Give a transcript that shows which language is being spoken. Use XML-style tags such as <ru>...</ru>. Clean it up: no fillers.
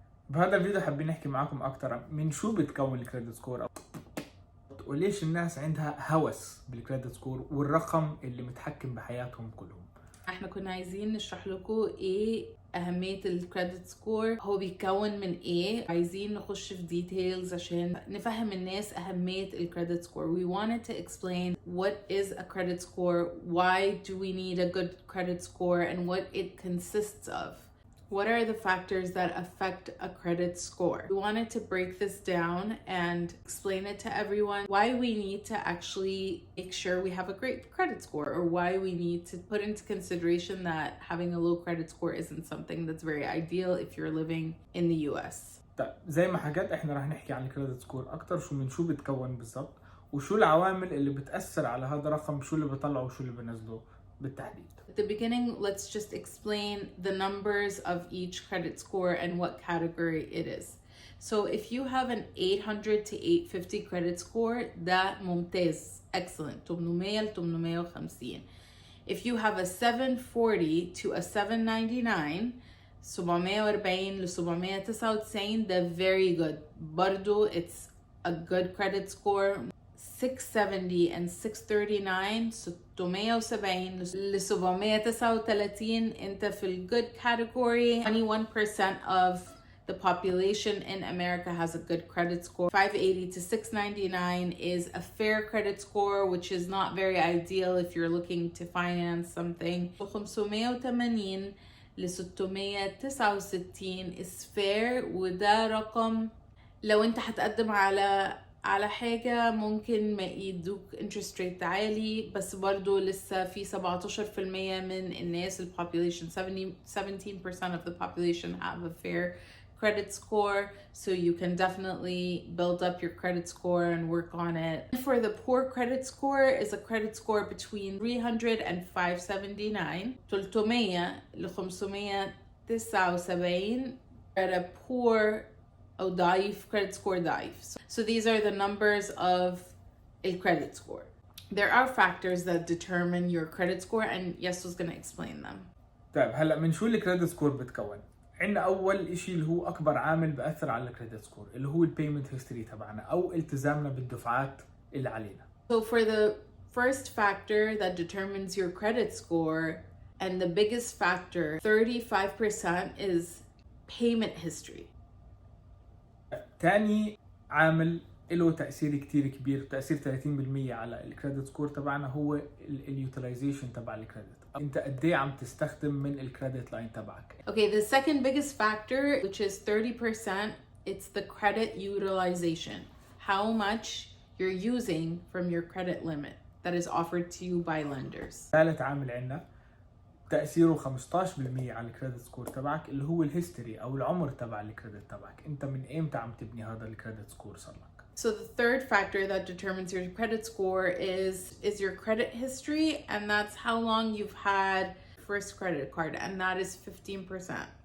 <ar>بهذا الفيديو حابين نحكي معاكم أكتر من شو بتكون الكريدت سكور وليش الناس عندها هوس بالكريدت سكور والرقم اللي متحكم بحياتهم كلهم. احنا كنا عايزين نشرح لكم ايه اهمية الكريدت سكور، هو بيتكون من ايه. عايزين نخش في ديتيلز عشان نفهم الناس اهمية الكريدت سكور.</ar> <en>We wanted to explain what is a credit score, why do we need a good credit score, and what it consists of. What are the factors that affect a credit score? We wanted to break this down and explain it to everyone, why we need to actually make sure we have a great credit score, or why we need to put into consideration that having a low credit score isn't something that's very ideal if you're living in the US.</en> <ar>طيب زي ما حكيت احنا راح نحكي عن الكريدت سكور اكتر، شو بتكون بالضبط وشو العوامل اللي بتأثر على هذا الرقم، شو اللي بيطلعه وشو اللي بينزله بالتحديد.</ar> <en>At the beginning, let's just explain the numbers of each credit score and what category it is. So if you have an 800 to 850 credit score, that</en> <ar>ممتاز,</ar> <en>excellent, 800 ل 850. If you have a 740 to a 799, 740 ل 799, they're very good.</en> <ar>برضو</ar> <en>it's a good credit score.</en> <ar>670 and 639, 670 ل 739, انت في ال</ar> <en>good category. 21% of the population in America has a good credit score. 580 to 699 is a fair credit score, which is not very ideal if you're looking to finance something. 580 ل 669 is fair,</en> <ar>وده رقم لو انت هتقدم على حاجة ممكن ما يدوك</ar> <en>interest rate</en> <ar>عالي، بس برضو لسه في 17% من الناس</ar> <en>population 17% of the population have a fair credit score, so you can definitely build up your credit score and work on it. For the poor credit score is a credit score between 300 and 579, 300 ل 579 at a poor</en> <ar>أو ضعيف</ar> <en>credit score</en> <ar>ضعيف.</ar> <en>So these are the numbers of a credit score. There are factors that determine your credit score, and Yes was going to explain them.</en> <ar>طيب هلا من شو الكريدت سكور بتكون؟ عندنا اول اشي اللي هو اكبر عامل بأثر على الكريدت سكور اللي هو البيمنت هيستوري تبعنا او التزامنا بالدفعات اللي علينا.</ar> <en>So for the first factor that determines your credit score, and the biggest factor, 35%, is payment history.</en> <ar>تاني عامل له تأثير كتير كبير، تأثير 30% على الكريدت سكور تبعنا، هو اليوتيلايزيشن تبع الكريدت. انت قد ايه عم تستخدم من الكريدت لاين تبعك.</ar> <en>Okay, the second biggest factor, which is 30%, it's the credit utilization. How much you're using from your credit limit that is offered to you by lenders.</en> <ar>ثالث عامل عندنا تأثيره 15% على الكريدت سكور تبعك اللي هو الهيستوري أو العمر تبع الكريدت تبعك. أنت من إمتى عم تبني هذا الكريدت سكور صار لك؟</ar> <en>So the third factor that determines your credit score is your credit history, and that's how long you've had first credit card, and that is 15%.</en>